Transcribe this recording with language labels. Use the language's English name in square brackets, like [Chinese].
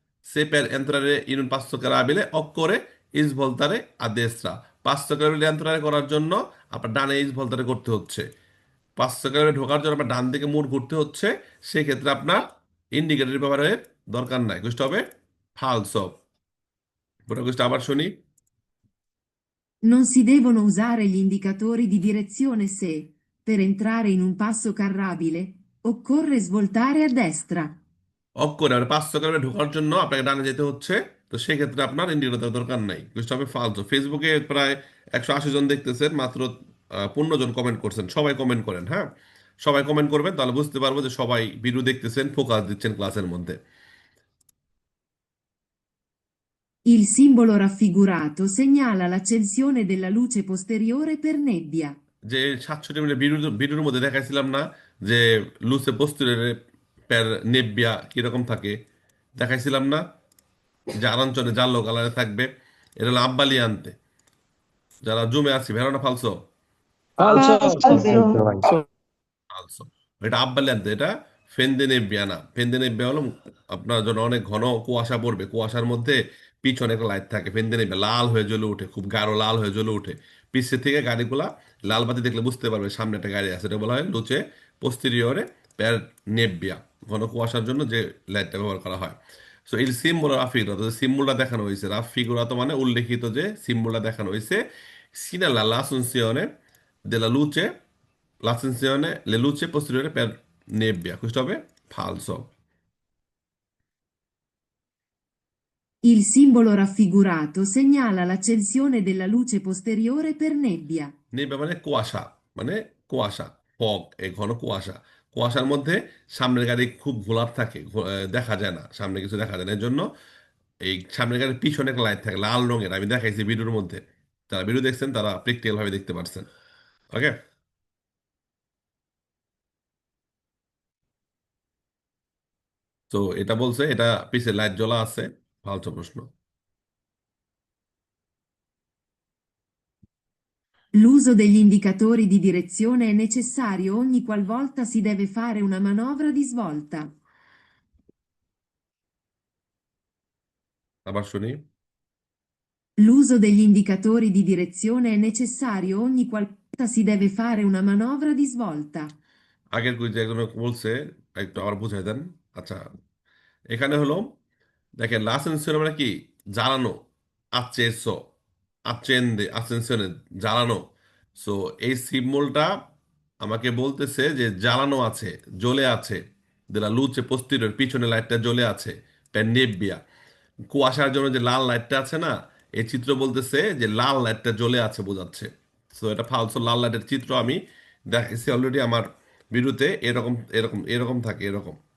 [Italian] সে per entrare in un passo carabile occorre svoltare a destra। [Bangla] 500 carabile এন্ট্রারে করার জন্য আপনার ডানে সvoltare করতে হচ্ছে। 500 carabile ঢোকার জন্য আপনার ডান দিকে মোড় ঘুরতে হচ্ছে, সেক্ষেত্রে আপনার ইন্ডিকেটর ব্যবহারের দরকার নাই। কোষ্টা হবে ফালসো। পুরো কোষ্টা আবার শুনি। [Italian] Non si devono usare gli indicatori di direzione se, per entrare in un passo carrabile, occorre svoltare a destra. [Bangla] Of করে মানে 500 carabile ঢোকার জন্য আপনাকে ডানে যেতে হচ্ছে, তো সেক্ষেত্রে আপনার ইন্ডিকেটর দরকার নাই। কোষ্টা হবে ফালসো। ফেসবুকে প্রায় 180 জন দেখতেছেন, মাত্র 15 জন কমেন্ট করছেন। সবাই কমেন্ট করেন, হ্যাঁ, সবাই কমেন্ট করবেন, তাহলে বুঝতে পারবো যে সবাই ভিডিও দেখতেছেন, ফোকাস দিচ্ছেন ক্লাসের মধ্যে। [Italian] Il simbolo raffigurato segnala l'accensione della luce posteriore per nebbia. [Bangla] যে 67 মিনিট ভিডিওর মধ্যে দেখাইছিলাম না যে লুসে পোস্তুরের প্যার নেব্বিয়া কিরকম থাকে, দেখাইছিলাম না যে আরাঞ্চলে জাল্লো কালারে থাকবে। এটা হলো আব্বালিয়ান্তে। যারা জুমে আছি ভেরোনা ফালসো, [Italian] falso Falso. [Bangla] ফালসো। এটা আব্বালিয়ান্তে, এটা ফেন্দে নেব্বিয়া না। ফেন্দে নেব্বিয়া হলো আপনার জন্য অনেক ঘন কুয়াশা পড়বে, কুয়াশার মধ্যে পিছনে একটা লাইট থাকে, ফেন্দে নেব্বিয়া লাল হয়ে জ্বলে উঠে, খুব গাঢ় লাল হয়ে জ্বলে উঠে। পিছের থেকে গাড়িগুলা লাল বাতি দেখলে বুঝতে পারবে সামনে একটা গাড়ি আছে, এটা বলা হয় লুচে পোস্টেরিয়রে প্যার নেব্বিয়া, ঘন কুয়াশার জন্য যে লাইটটা ব্যবহার করা হয়। সো এই সিম্বল রাফিগুরা, তো সিম্বলটা দেখানো হয়েছে, রাফিগুরা তো মানে উল্লেখিত যে সিম্বলটা দেখানো হয়েছে, [Italian] Segnala l'assunzione della luce, l'accensione, le luci posteriori per nebbia. Questo è falso. Il simbolo raffigurato segnala l'accensione della luce posteriore per nebbia. [Bangla] নেবে মানে কুয়াশা ফগ এই ঘন কুয়াশা কুয়াশার মধ্যে সামনের গাড়ি খুব ঘোলার থাকে দেখা যায় না সামনে কিছু দেখা যায় না এর জন্য এই সামনের গাড়ির পিছনে একটা লাইট থাকে লাল রঙের আমি দেখাইছি ভিডিওর মধ্যে যারা ভিডিও দেখছেন তারা প্র্যাকটিক্যাল ভাবে দেখতে পারছেন ওকে তো এটা বলছে এটা পিছে লাইট জ্বলা আছে ফালতু প্রশ্ন [Italian] L'uso degli indicatori di direzione è necessario ogni qualvolta si deve fare una manovra di svolta. [Bangla] আবার শুনি [Italian] L'uso degli indicatori di direzione è necessario ogni qualvolta si deve fare una manovra di svolta. [Bangla] আগের কুইজে একজন বলছে একটু আবার বুঝাই দেন আচ্ছা এখানে হলো দেখেন লাসেন্সিওনে মানে কি জ্বালানো [Italian] acceso accende ascensione [Bangla] জ্বালানো সো এই সিম্বলটা আমাকে বলতেছে যে জ্বালানো আছে জ্বলে আছে দেলা লুচে পোস্টিরিয়র পিছনে লাইটটা জ্বলে আছে [Italian] per nebbia [Bangla] কুয়াশার জন্য যে লাল লাইটটা আছে না এই চিত্র বলতেছে যে লাল লাইটটা জ্বলে আছে বোঝাচ্ছে সো এটা ফালসো লাল লাইটের চিত্র আমি দেখেছি অলরেডি আমার ভিডিওতে এরকম এরকম এরকম থাকে এরকম